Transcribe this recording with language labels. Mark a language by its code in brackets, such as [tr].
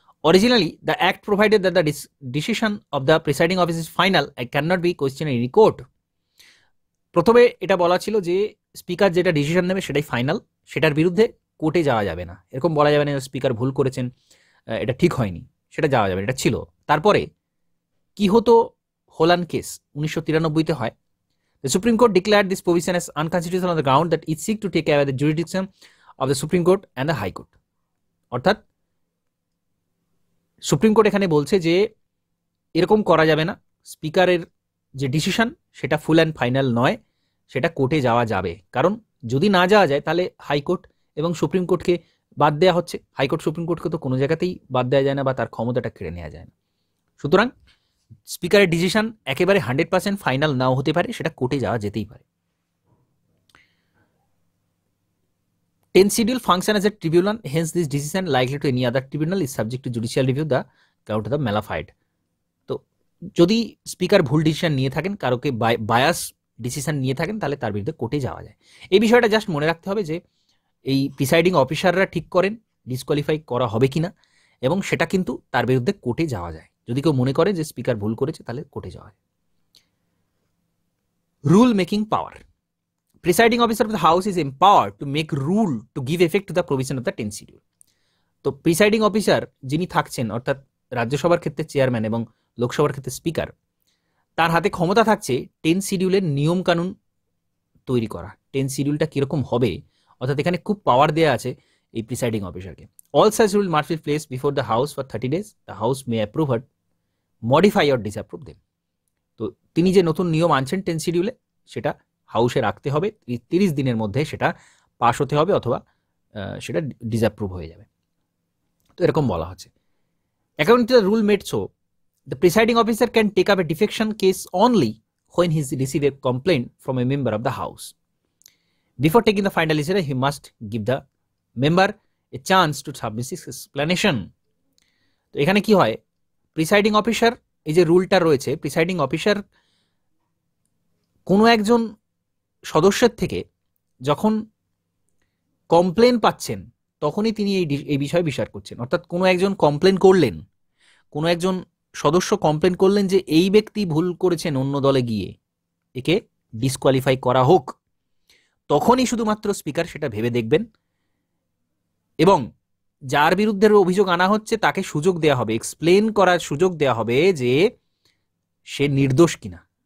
[en] Originally the act provided that the decision of the presiding office is final and can not be question in any court. [bn] প্রথমে এটা বলা ছিল যে speaker যেটা decision নেবে সেটাই ফাইনাল, সেটার বিরুদ্ধে কোর্টে যাওয়া যাবে না, এরকম বলা যাবে না স্পিকার ভুল করেছেন, এটা ঠিক হয়নি, সেটা যাওয়া যাবে না, এটা ছিল। তারপরে কি হতো, হোলান কেস 1993-তে হয়। [en] The Supreme Court declared this provision as unconstitutional on the ground that it seeks to take away the jurisdiction of the Supreme Court and the High Court. [bn] অর্থাৎ সুপ্রিম কোর্ট এখানে বলছে যে এরকম করা যাবে না, স্পিকারের যে ডিসিশন সেটা ফুল অ্যান্ড ফাইনাল নয়, সেটা কোর্টে যাওয়া যাবে। কারণ যদি না যাওয়া যায় তাহলে হাইকোর্ট এবং সুপ্রিম কোর্টকে বাদ দেওয়া হচ্ছে, হাইকোর্ট সুপ্রিম কোর্টকে তো কোনো জায়গাতেই বাদ দেওয়া যায় না বা তার ক্ষমতাটা কেড়ে নেওয়া যায় না। সুতরাং স্পিকারের ডিসিশন একেবারে 100% ফাইনাল নাও হতে পারে, সেটা কোর্টে যাওয়া যেতেই পারে। [en] 10th schedule function as a tribunal, hence this decision likely to any other tribunal is subject to judicial review the count of the malified. [bn] তো যদি স্পিকার ভুল ডিসিশন নিয়ে থাকেন, কারোকে বায়াস ডিসিশন নিয়ে থাকেন, তাহলে তার বিরুদ্ধে কোর্টে যাওয়া যায়। এই বিষয়টা জাস্ট মনে রাখতে হবে যে এই প্রিসাইডিং অফিসাররা ঠিক করেন ডিসকোয়ালিফাই করা হবে কিনা, এবং সেটা কিন্তু তার বিরুদ্ধে কোর্টে যাওয়া যায়। যদি কেউ মনে করে যে স্পিকার ভুল করেছে তাহলে কোর্টে যাওয়া যায়। [en] Rule making power, presiding officer of the house is empowered to make rule to give effect to the provision of the 10th schedule. [bn] তো প্রিসাইডিং অফিসার যিনি থাকছেন, অর্থাৎ রাজ্যসভার ক্ষেত্রে চেয়ারম্যান এবং লোকসভার ক্ষেত্রে স্পিকার, তার হাতে ক্ষমতা থাকছে 10th শিডিউলের নিয়ম কানুন তৈরি করা। 10th শিডিউলটা কিরকম হবে, অর্থাৎ এখানে খুব পাওয়ার দেওয়া আছে এই প্রিসাইডিং অফিসারকে। [en] All such rule must be placed before the house for 30 days। The house may approve or modify or disapprove them. [bn] তো তিনি যে নতুন নিয়ম আনছেন 10th শিডিউলে, সেটা হাউসে রাখতে হবে, 30 দিনের মধ্যে সেটা পাস হতে হবে, অথবা সেটা ডিসঅ্যাপ্রুভ হয়ে যাবে। তো এরকম বলা হচ্ছে। [en] According to the rule made so, the presiding officer can take up a defection case only when he receives a complaint from a member of the house. Before taking the final decision, he must give the member a chance to submit his explanation. [bn] তো এখানে কি হয়, presiding officer, এই যে রুলটা রয়েছে, presiding officer কোনো একজন সদস্যের থেকে যখন কমপ্লেন পাচ্ছেন, তখনই তিনি এই বিষয়ে বিচার করছেন। অর্থাৎ কোনো একজন কমপ্লেন করলেন, কোনো একজন সদস্য কমপ্লেন করলেন যে এই ব্যক্তি ভুল করেছেন অন্য দলে গিয়ে, একে ডিসকোয়ালিফাই করা হোক, তখনই শুধুমাত্র স্পিকার সেটা ভেবে দেখবেন এবং যার বিরুদ্ধে অভিযোগ আনা হচ্ছে তাকে সুযোগ দেওয়া হবে, এক্সপ্লেন করার সুযোগ দেওয়া হবে যে সে নির্দোষ কিনা।